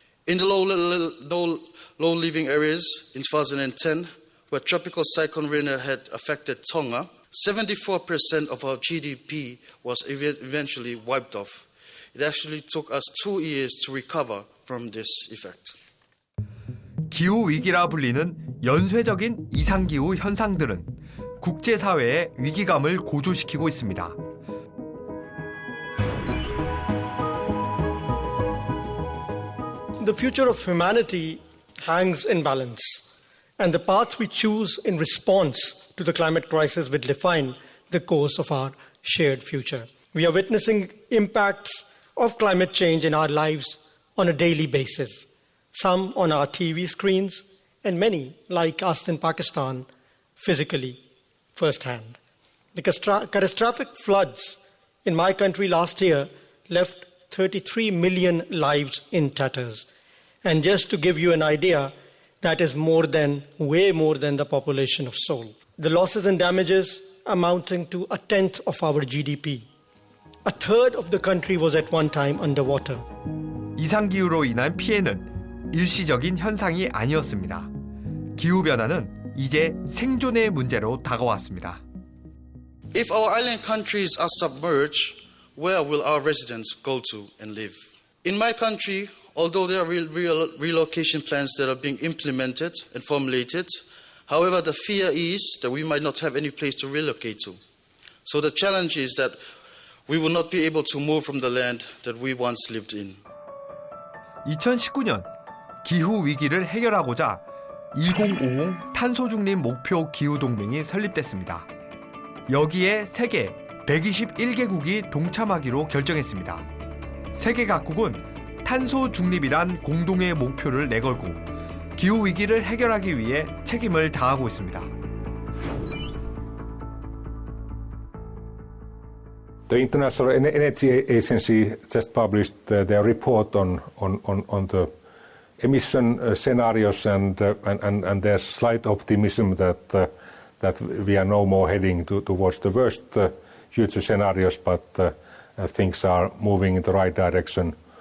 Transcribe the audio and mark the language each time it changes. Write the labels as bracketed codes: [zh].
[en] In the low living areas in 2010, where tropical cyclone Rina had affected Tonga, 74% of our GDP was eventually wiped off. It actually took us 2 years to recover from this effect. [ko] 기후 위기라 불리는 연쇄적인 이상기후 현상들은 국제사회의 위기감을 고조시키고 있습니다. [en] The future of humanity hangs in balance, and the path we choose in response to the climate crisis will define the course of our shared future. We are witnessing impacts of climate change in our lives on a daily basis, some on our TV screens, and many, like us in Pakistan, physically, firsthand. The catastrophic floods in my country last year left 33 million lives in tatters. And just to give you an idea, that is way more than the population of Seoul. The losses and damages amounting to 1/10 of our GDP. 1/3 of the country was at one time underwater. [ko] 이상기후로 인한 피해는 일시적인 현상이 아니었습니다. 기후변화는 이제 생존의 문제로 다가왔습니다. [en] If our island countries are submerged, where will our residents go to and live? In my country, although there are relocation plans that are being implemented and formulated, however, the fear is that we might not have any place to relocate to. So the challenge is that we will not be able to move from the land that we once lived in. [ko] 2019년 기후 위기를 해결하고자 2050 탄소 중립 목표 기후 동맹이 설립됐습니다. 여기에 세계 121개국이 동참하기로 결정했습니다. 세계 각국은 탄소 중립이란 공동의 목표를 내걸고 기후 위기를 해결하기 위해 책임을 다하고 있습니다. [en] The International Energy Agency just published their report on the emission scenarios, and there's slight optimism that we are no more heading towards the worst future scenarios, but things are moving in the right direction.